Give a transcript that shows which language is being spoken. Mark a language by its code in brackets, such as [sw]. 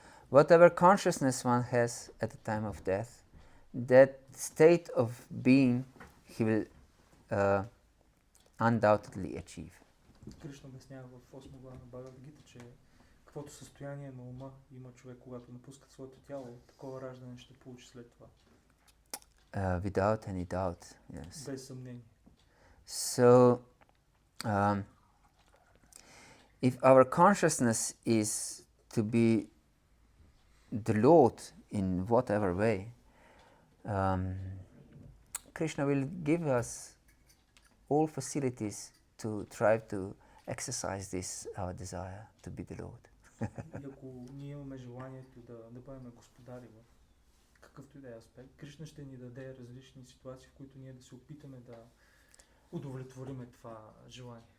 [en] Whatever consciousness one has at the time of death, that state of being he will undoubtedly achieve. [bg] Кришна обяснява в 8 глава на Бхагавата-гита, че каквото състояние на ума има човек, когато напуска своето тяло, такова раждане ще получи след това. [en] Without any doubt, yes. [bg] Без съмнение. [en] So, if our consciousness is to be the Lord in whatever way, Krishna will give us all facilities to try to exercise this our desire to be the Lord. [bg] И ако ние имаме желанието да бъдем господари в какъвто и да е аспект, Кришна ще ни даде различни ситуации, в които ние да се опитаме да удовлетвориме това желание.